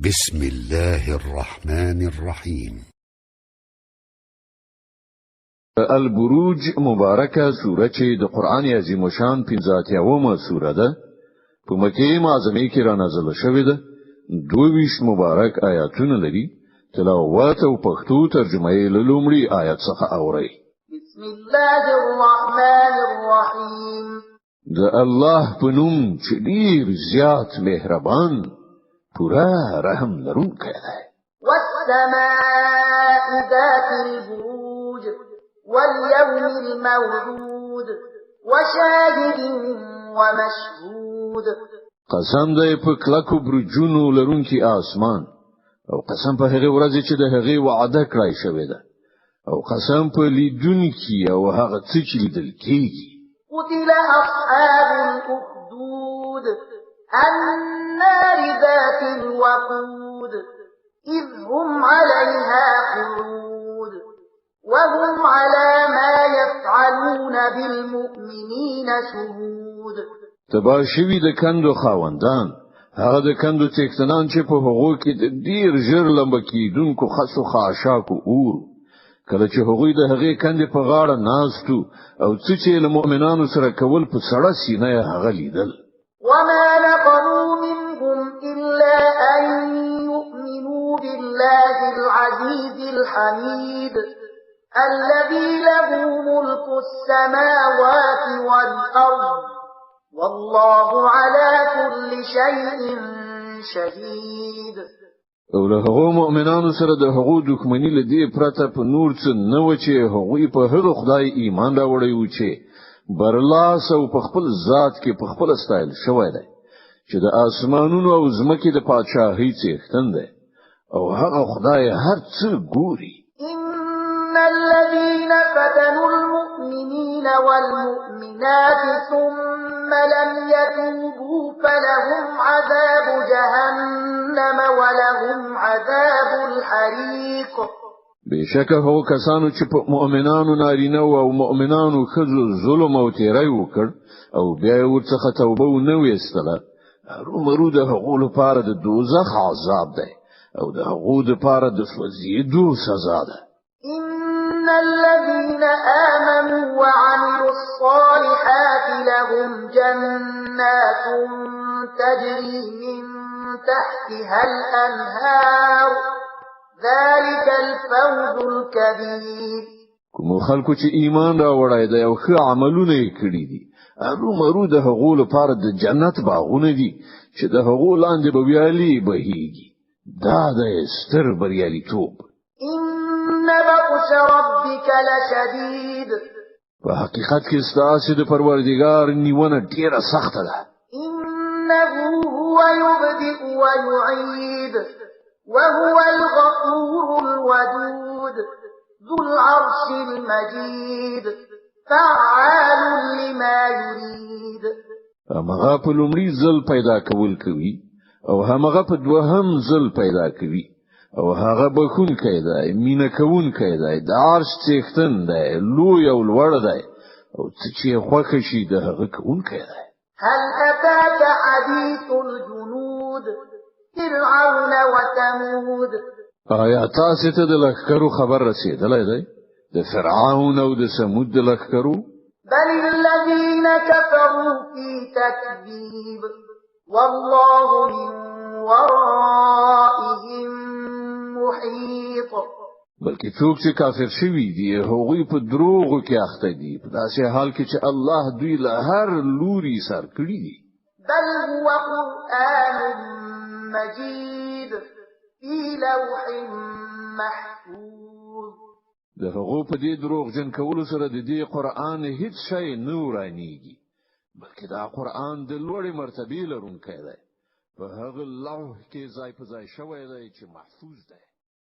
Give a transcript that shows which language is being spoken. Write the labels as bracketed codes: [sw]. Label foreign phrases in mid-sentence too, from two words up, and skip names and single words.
[ar] بسم الله الرحمن الرحيم. [ps] البروج مبارکه سوره چې د قران عظیم شان 15 سوره ده په مکه معظمه کې را نازله شوې ده. 22 مبارک آیاتونه لري. تلاوت او پښتو ترجمه یې له لومړي آیت څخه اورئ. [ar] بسم الله الرحمن الرحیم. [ps] د الله په نوم چې ډیر زیات مهربان پورا رحم لرونکی دی. [ar] والسماء ذات البروج واليوم الموعود وشاهد ومشهود. [ps] قسم دی په کلکو برجونو لرونکي اسمان او قسم په هغه ورځ چې د هغه وعده کړای شوې ده او قسم په لیدونکي او هغه څه چې لیدل کیږي. [ar] قتل أصحاب الأخدود النار ذات الوقود إذ هم عليها قعود وهم على ما يفعلون بالمؤمنين شهود. [ps] تباشوی د کندو خاوندان هغه د کندو څښتنان چې په هغو کې د ډیر ژر لمبه کیدونکو خاصو خاشاکو اور کله چې هغوی د هغې کندې په غاړه ناستو او څه چې له مؤمنانو سره کول په سړه سینه یې هغه لیدل. [ar] وما نقموا منهم إلا أن يؤمنوا بالله العزيز الحميد الذي له ملك السماوات والأرض والله على كل شيء شهيد. [ps] او له هغو مؤمنانو سره د هغو دښمنی له دې پرته په نور څه نه و چې هغوی په هغه خدای ایمان راوړی و چې برلاس او په خپل ذات کې په خپل استایل شوی دی چې د اسمانونو او زمکې د پادشاهۍ څښتن دی او هغه خدای هر څه ګوري. [ar] إن الذين فتنوا المؤمنين والمؤمنات ثم لم يتوبوا فلهم عذاب جهنم ولهم عذاب الحريق. [ps] بشکه هو کسانو چې په مؤمنانو نارینه او مؤمنانو خزو ظلم او تیری وکړ او بیا ورڅخه توبه ونه ویستله رومرو د هغو لپاره د دوزخ عذاب دی او د هغو لپاره د سوځېدو سزا ده. [ar] إن الذين آمنوا وعملوا الصالحات لهم جنات تجري من تحتها الأنهار ذلك الفوز الكبير. [ps] کوم خلکو چې ایمان راوړای دی او ښه عملونه یې کړی دي رومرو د هغو لپاره د جنت باغونه دي چې د هغو لاندې به ویالې بهیږي. دا د ستر بریالیتوب. [ar] إن بطش ربك لشديد. [ps] په حقیقت کې ستاسو د پروردګار نیونه ډیره سخته ده. [ar] إنه هو يبدئ ويعيد وهو الغفور الودود ذو العرش المجيد فعال لما يريد. [ps] هغه په لومړي ځل پیدا کول کوي او هغه په دوهم ځل پیدا کوي او هغه بخونکی دی مینه کوونکی دی د عرش څښتن دی لوی او لوړ دی او څه چې خوښ شي د هغه کوونکی دی. [ar] هل أتاك حديث الجنود فرعون وثمود. [ps] آیا تاسو ته د لښکرو خبر رسیدلی دی د فرعون او د ثمود د لښکرو؟ [ar] بل الذين كفروا في تكذيب والله من ورائهم محيط. [ps] بلکې څوک چې کافر شوي دي هغوی په دروغو کې اخته دي په داسې حال کې چې الله دوی له هر لوري سر کړی دي. [ar] بل هو قرآن مجيد في لوح محفوظ. [ps] د هغو په دې دروغ جن کولو سره د دې قرآن هیڅ شی نه ورانیږي بلکې دا قرآن د لوړې مرتبې لرونکی دی په هغه لوح کې ځای په ځای شوی دی چې محفوظ دی.